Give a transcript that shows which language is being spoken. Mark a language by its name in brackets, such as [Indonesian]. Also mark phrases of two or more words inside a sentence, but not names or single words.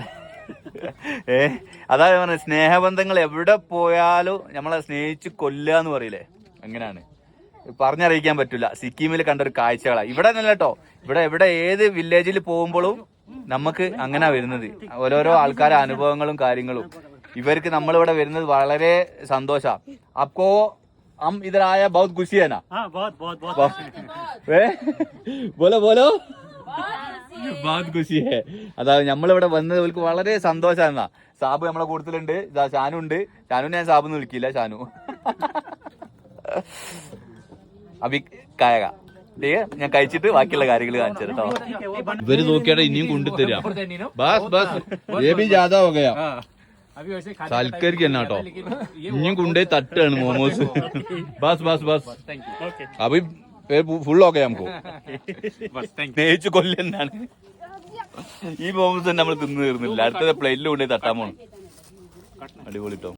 [Malayalam] അതായത് പറഞ്ഞത് സ്നേഹബന്ധങ്ങൾ എവിടെ പോയാലും നമ്മളെ സ്നേഹിച്ച് കൊല്ലുക എന്ന് പറയില്ലേ, അങ്ങനെയാണ്. പറഞ്ഞറിയിക്കാൻ പറ്റില്ല. സിക്കിമിൽ കണ്ടൊരു കാഴ്ചകളാണ്. ഇവിടെ നല്ല കേട്ടോ, ഇവിടെ ഏത് വില്ലേജിൽ പോകുമ്പോഴും നമുക്ക് അങ്ങനെ വരുന്നത് ഓരോരോ ആൾക്കാരെ അനുഭവങ്ങളും കാര്യങ്ങളും. ഇവർക്ക് നമ്മളിവിടെ വരുന്നത് വളരെ സന്തോഷാ. [Hindi] അപ്പോ हम इधर आया बहुत खुशी है ना? हाँ, बहुत बोलो बहुत खुशी है. [Malayalam] അതായത് നമ്മളിവിടെ വന്നത് അവർക്ക് വളരെ സന്തോഷാന്നാ. സാബു നമ്മളെ കൂട്ടത്തിലുണ്ട്, ഷാനു ഉണ്ട്. ഷാനു ഞാൻ സാബു എന്ന് വിളിക്കില്ല, ഷാനു. അഭി കായക ഞാൻ കഴിച്ചിട്ട് ബാക്കിയുള്ള കാര്യങ്ങൾ കാണിച്ചു കേട്ടോ. ഇവര് നോക്കിയാടെ ഇനിയും കൊണ്ടുതരാം. [Hindi] बस बस ये भी ज्यादा हो गया. [Malayalam] സൽക്കരിക്ക് തന്നെ കേട്ടോ, ഇനിയും കൊണ്ടേ തട്ടാണ് മോമോസ്. [Hindi] बस बस बस अभी [Malayalam] ഫുൾ ഓക്കെ നമുക്ക് സ്നേഹിച്ചു കൊല്ലുന്നാണ്. ഈ മോമോസ് തന്നെ നമ്മൾ തിന്നു തീർന്നില്ല. അടുത്തത് പ്ലേറ്റിൽ കൊണ്ടേ തട്ടാൻ പോണം. അടിപൊളി ട്ടോ.